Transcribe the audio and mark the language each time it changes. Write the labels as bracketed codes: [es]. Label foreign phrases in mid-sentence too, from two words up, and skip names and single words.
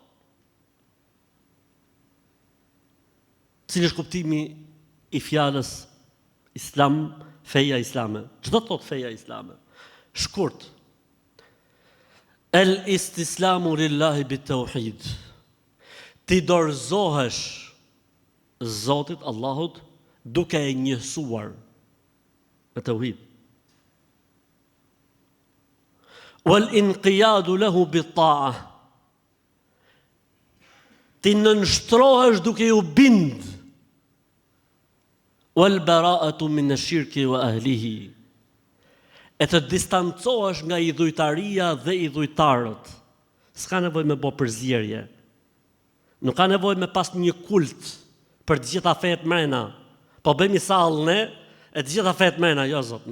[sq] Cili është kuptimi I fjalës Islam, feja islame? Ç'do të thotë feja islame? Shkurt. [ar] الاستسلام لله بالتوحيد. [sq] Ti dorëzohesh Zotit Allahut duke e njësuar me tauhid. [ar] والانقياد له بالطاعة. [sq] Ti nënshtrohesh duke ju bind. [ar] والبراءة من الشرك وأهله. [sq] E të distancohesh nga idhujtaria dhe idhujtarët. S'ka nevojë me bë përzierje. Nuk ka nevojë me pas një kult për të gjitha fetë mrena. Po bëjmë sallë ne e të gjitha fetë mrena, jo zotni.